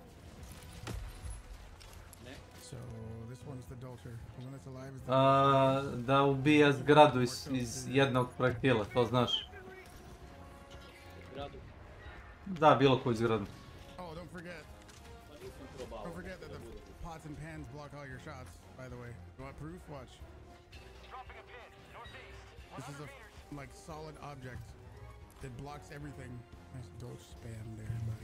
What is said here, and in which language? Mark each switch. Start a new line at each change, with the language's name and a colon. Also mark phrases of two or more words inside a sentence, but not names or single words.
English: So this one's the Dolcher. The one that's alive
Serbian: Da ubija zgradu iz jednog projektila, to znaš. Da, bilo koju zgradu.
English: Oh, don't forget that the pots and pans block all your shots, by the way. You want proof? Watch. This is a, like, solid object. It blocks everything. Nice, don't spam there, buddy.